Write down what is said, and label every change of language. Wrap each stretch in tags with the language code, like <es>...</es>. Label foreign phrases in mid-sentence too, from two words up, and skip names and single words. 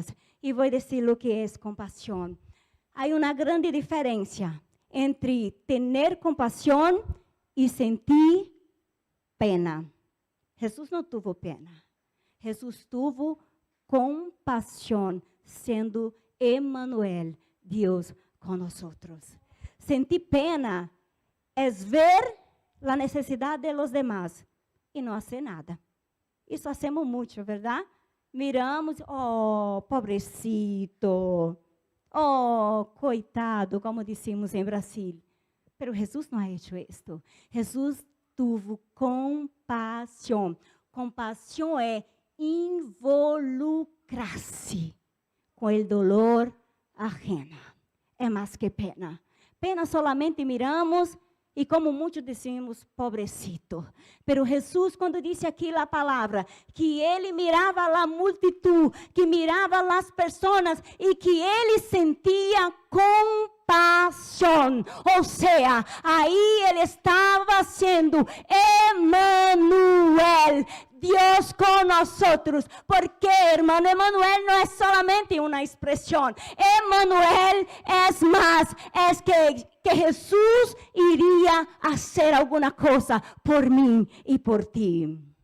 <pt>E vou dizer o que é compaixão. Há uma grande diferença entre ter compaixão e sentir pena. Jesus não teve pena. Jesus teve compaixão, sendo Emmanuel, Deus conosco. Sentir pena é ver a necessidade</pt> <es>de los demás</es> <pt>e não fazer nada. Isso fazemos muito, verdade? Miramos, oh, pobrecito, oh, coitado, como dizemos em Brasil. Pero Jesus não</pt> <es>ha hecho</es> <pt>isto. Jesus teve compaixão. Compaixão é involucrar-se com o</pt> <es>dolor ajeno.</es> <pt>É mais que pena. Pena</pt> <es>solamente miramos</es> <pt>e como muitos dizemos, pobrecito. Pero Jesus, quando disse aqui a palavra, que ele mirava a multitud, que mirava as pessoas e que ele sentia compaixão. Ou seja, aí ele estava sendo Emmanuel, Deus conosco, porque, hermano, Emmanuel não é solamente uma expressão, Emmanuel é mais, é que Jesus iria fazer alguma coisa por mim e por ti.</pt>